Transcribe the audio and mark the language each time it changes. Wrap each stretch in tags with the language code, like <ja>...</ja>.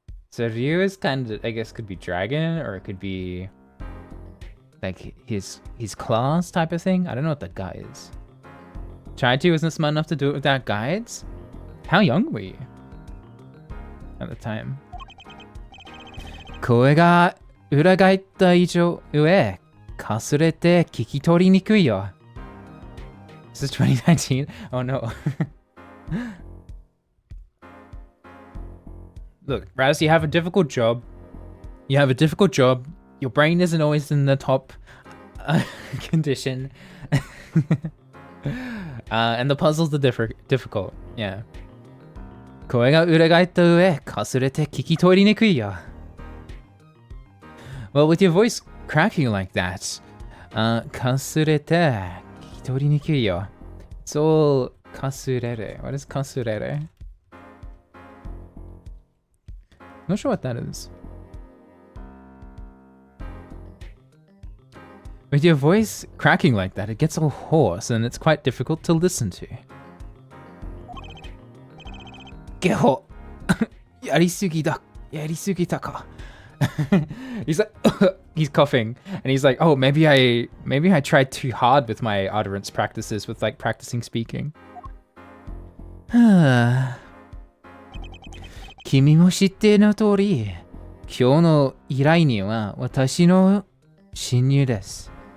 <en>So Ryu is kind of, I guess, could be dragon, or it could be like his class type of thing. I don't know what the guy is. Chaichi wasn't smart enough to do it without guides? How young were you at the time?</en> <ja>声が裏返った以上上かすれて聞き取りにくいよ.</ja> <en>This is 2019? Oh no. Look, Raz, you have a difficult job. Your brain isn't always in the top condition. And the puzzles are difficult. Yeah.</en> <ja>声が裏返った上かすれて聞き取りにくいよ.</ja> <en>Well, with your voice cracking like that,</en> <ja>かすれて聞き取りにくいよ.</ja> <en>It's all かすれる. What is かすれる? Not sure what that is. With your voice cracking like that, it gets all hoarse and it's quite difficult to listen to.</en> <ja>ゲホやりすぎたか.</ja> <en>He's like, he's coughing, and he's like, oh, maybe I tried too hard with my utterance practices with like practicing speaking.</en> <ja>君も知っての通り、今日の依頼人は私の親友です。</ja>